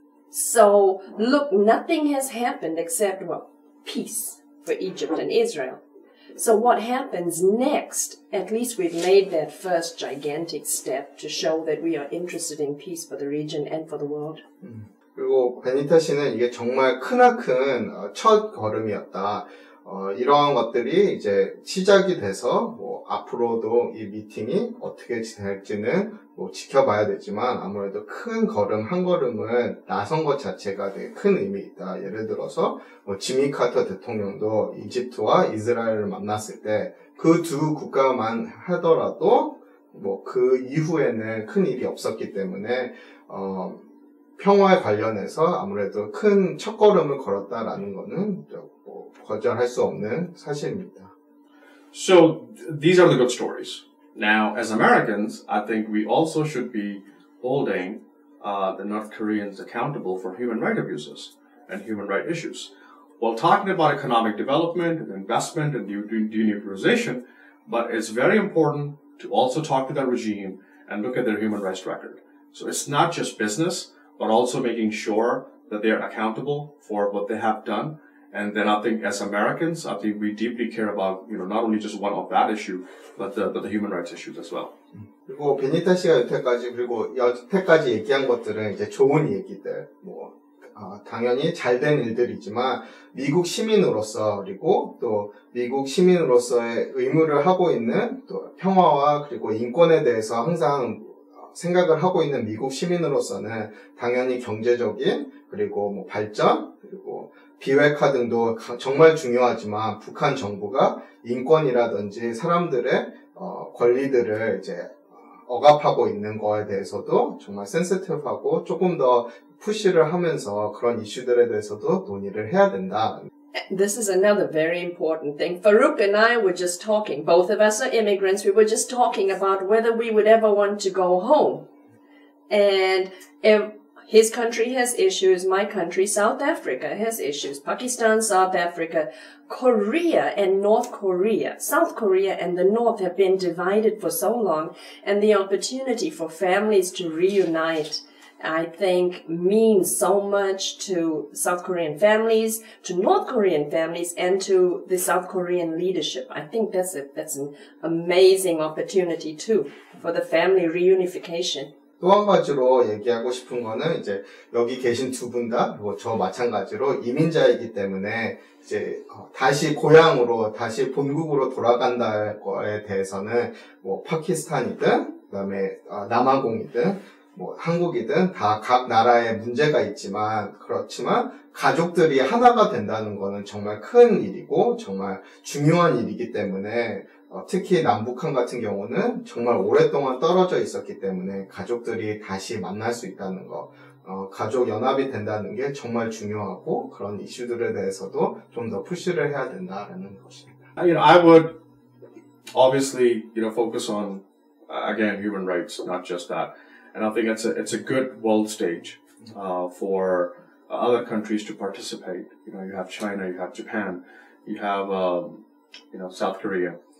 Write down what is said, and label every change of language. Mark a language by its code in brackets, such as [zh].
[en] So, look, nothing has happened except, well, peace for Egypt and Israel. So what happens next? At least we've made that first gigantic step to show that we are interested in peace for the region and for the world. [ko] 그리고 베니타 씨는 이게 정말 크나큰 첫 걸음이었다. 이러한 것들이 이제 시작이 돼서 뭐 앞으로도 이 미팅이 어떻게 될지는 뭐 지켜봐야 되지만 아무래도 큰 걸음 한 걸음을 나선 것 자체가 되게 큰 의미 있다. 예를 들어서 뭐 지미 카터 대통령도 이집트와 이스라엘을 만났을 때 그 두 국가만 하더라도 뭐 그 이후에는 큰 일이 없었기 때문에 평화에 관련해서 아무래도 큰 첫걸음을 걸었다라는 거는 뭐 거절할 수 없는 사실입니다. [en] So these are the good stories. Now, as Americans, I think we also should be holding the North Koreans accountable for human rights abuses and human rights issues. While talking about economic development and investment and denuclearization, but it's very important to also talk to that regime and look at their human rights record. So it's not just business, but also making sure that they are accountable for what they have done. And then I think as Americans, I think we deeply care about, not only just one of that issue, but the human rights issues as well. [ko] 그리고 베니타 씨가 여태까지 얘기한 것들은 이제 좋은 얘기들, 당연히 잘된 일들이지만 미국 시민으로서 그리고 또 미국 시민으로서의 의무를 하고 있는 또 평화와 그리고 인권에 대해서 항상 생각을 하고 있는 미국 시민으로서는 당연히 경제적인 그리고 발전 그리고 비핵화 등도 정말 중요하지만 북한 정부가 인권이라든지 사람들의 권리들을 이제 억압하고 있는 거에 대해서도 정말 센시티브하고 조금 더 푸시를 하면서 그런 이슈들에 대해서도 논의를 해야 된다. [en] This is another very important thing. Farouk and I were just talking. Both of us are immigrants. We were just talking about whether we would ever want to go home. And if his country has issues, my country, South Africa, has issues. Pakistan, South Africa, Korea and North Korea. South Korea and the North have been divided for so long. And the opportunity for families to reunite, I think, means so much to South Korean families, to North Korean families, and to the South Korean leadership. I think that's an amazing opportunity too for the family reunification. [ko] 또 한 가지로 얘기하고 싶은 거는 이제 여기 계신 두 분 다 저 마찬가지로 이민자이기 때문에 이제 다시 고향으로 다시 본국으로 돌아간다는 거에 대해서는 파키스탄이든 그다음에 남아공이든 한국이든 다 각 나라의 문제가 있지만 그렇지만 가족들이 하나가 된다는 거는 정말 큰 일이고 정말 중요한 일이기 때문에 특히 남북한 같은 경우는 정말 오랫동안 떨어져 있었기 때문에 가족들이 다시 만날 수 있다는 거, 가족 연합이 된다는 게 정말 중요하고 그런 이슈들에 대해서도 좀 더 푸시를 해야 된다는 것입니다. [en] I would obviously, focus on again human rights, not just that. And I think it's a good world stage for other countries to participate. You have China, you have Japan, you have South Korea.